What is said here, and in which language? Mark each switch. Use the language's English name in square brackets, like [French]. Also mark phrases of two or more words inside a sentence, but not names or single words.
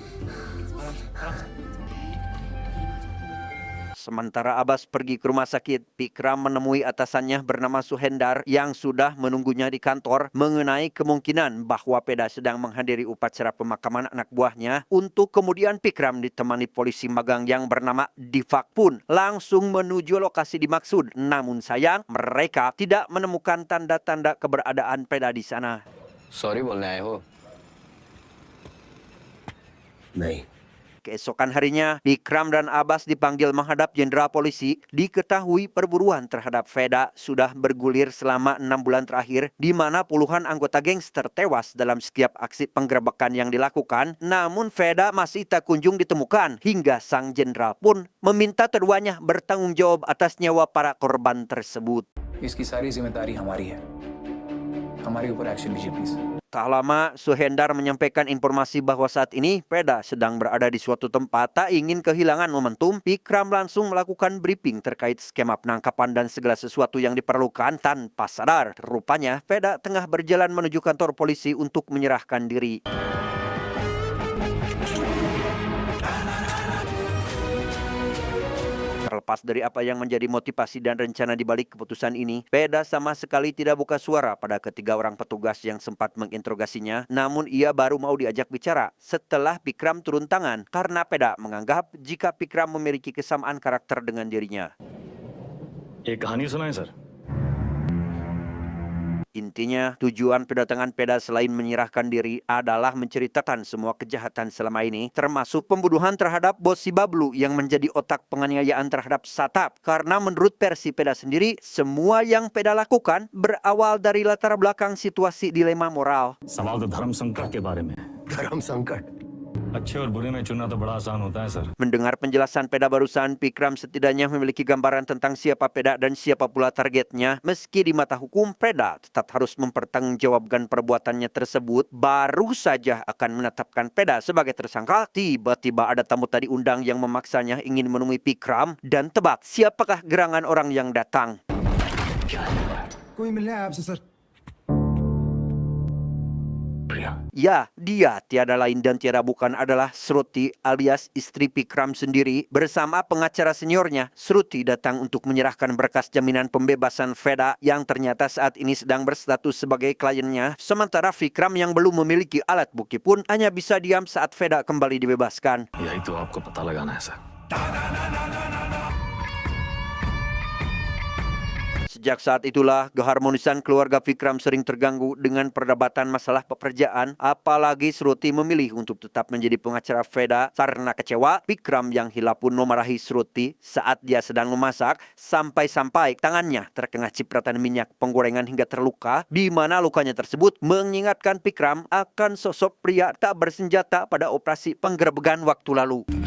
[Indonesian] Sementara Abbas pergi ke rumah sakit, Pikram menemui atasannya bernama Suhendar yang sudah menunggunya di kantor mengenai kemungkinan bahwa Peda sedang menghadiri upacara pemakaman anak buahnya. Untuk kemudian Pikram ditemani polisi magang yang bernama Divak pun langsung menuju lokasi dimaksud. Namun sayang, mereka tidak menemukan tanda-tanda keberadaan Peda di sana. [Hindi] सॉरी बोलने आए हो? नहीं, [Indonesian] Keesokan harinya, Pikram dan Abbas dipanggil menghadap jenderal polisi. Diketahui perburuan terhadap Peda sudah bergulir selama 6 bulan terakhir, di mana puluhan anggota gangster tewas dalam setiap aksi penggerebekan yang dilakukan. Namun Peda masih tak kunjung ditemukan, hingga sang jenderal pun meminta keduanya bertanggung jawab atas nyawa para korban tersebut. [Hindi] इसकी सारी जिम्मेदारी हमारी है हमारे ऊपर एक्शन लीजिए प्लीज [Indonesian] Tak lama, Suhendar menyampaikan informasi bahwa saat ini Peda sedang berada di suatu tempat. Tak ingin kehilangan momentum, Pikram langsung melakukan briefing terkait skema penangkapan dan segala sesuatu yang diperlukan. Tanpa sadar, rupanya Peda tengah berjalan menuju kantor polisi untuk menyerahkan diri. Terlepas dari apa yang menjadi motivasi dan rencana di balik keputusan ini, Peda sama sekali tidak buka suara pada ketiga orang petugas yang sempat menginterogasinya. Namun ia baru mau diajak bicara setelah Pikram turun tangan karena Peda menganggap jika Pikram memiliki kesamaan karakter dengan dirinya. [Hindi] एक कहानी सुनाएं सर। [Indonesian] Intinya, tujuan kedatangan Peda selain menyerahkan diri adalah menceritakan semua kejahatan selama ini, termasuk pembunuhan terhadap bos si Bablu yang menjadi otak penganiayaan terhadap Satap. Karena menurut versi Peda sendiri, semua yang Peda lakukan berawal dari latar belakang situasi dilema moral. [Hindi] सवाल तो धर्म संकट के बारे में है। धर्म संकट। अच्छे और बुरे में चुनना तो बड़ा आसान होता है सर। [Indonesian] Mendengar penjelasan Peda barusan, Pikram setidaknya memiliki gambaran tentang siapa Peda dan siapa pula targetnya. Meski di mata hukum, Peda tetap harus mempertanggungjawabkan perbuatannya tersebut. Baru saja akan menetapkan Peda sebagai tersangka, tiba-tiba ada tamu tadi undang yang memaksanya ingin menemui Pikram. Dan tebak, siapakah gerangan orang yang datang? [Hindi] कोई मिलने आया आपसे सर। [Indonesian] Ya, dia tiada lain dan tiada bukan adalah Sruti alias istri Pikram sendiri. Bersama pengacara seniornya, Sruti datang untuk menyerahkan berkas jaminan pembebasan Peda yang ternyata saat ini sedang berstatus sebagai kliennya. Sementara Pikram yang belum memiliki alat bukti pun hanya bisa diam saat Peda kembali dibebaskan. [Hindi] यही तो आपको पता लगाना है सर। [Indonesian] Sejak saat itulah keharmonisan keluarga Vikram sering terganggu dengan perdebatan masalah pekerjaan, apalagi Shruti memilih untuk tetap menjadi pengacara Veda karena kecewa Vikram yang hilang pun memarahi Shruti saat dia sedang memasak sampai-sampai tangannya terkena cipratan minyak penggorengan hingga terluka, di mana lukanya tersebut mengingatkan Vikram akan sosok pria tak bersenjata pada operasi penggerebekan waktu lalu.